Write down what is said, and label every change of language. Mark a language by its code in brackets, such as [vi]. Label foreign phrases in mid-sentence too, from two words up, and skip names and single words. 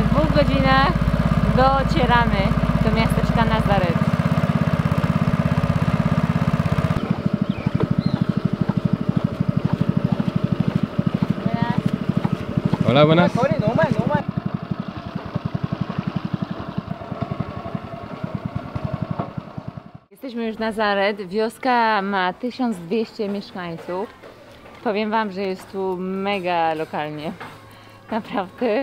[pl] godzinach docieramy do miasteczka Nazaret. [es] Hola, buenas. [pl] Jesteśmy już Nazaret. Wioska ma 1200 mieszkańców. Powiem wam, że jest tu mega lokalnie. Naprawdę.